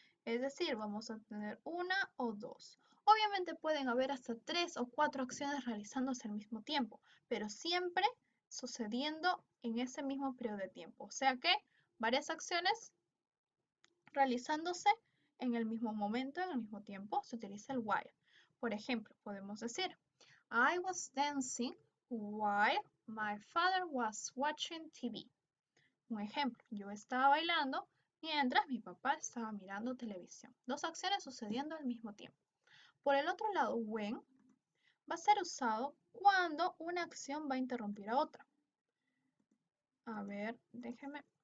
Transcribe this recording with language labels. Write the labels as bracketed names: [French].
[Spanish] Es decir, vamos a tener una o dos. Obviamente pueden haber hasta 3 o 4 acciones realizándose al mismo tiempo, pero siempre sucediendo en ese mismo periodo de tiempo. O sea que varias acciones realizándose en el mismo momento, en el mismo tiempo, se utiliza el while. Por ejemplo, podemos decir, [English] I was dancing while my father was watching TV. [Spanish] Un ejemplo, yo estaba bailando mientras mi papá estaba mirando televisión. Dos acciones sucediendo al mismo tiempo. Por el otro lado, when va a ser usado cuando una acción va a interrumpir a otra. A ver, déjeme.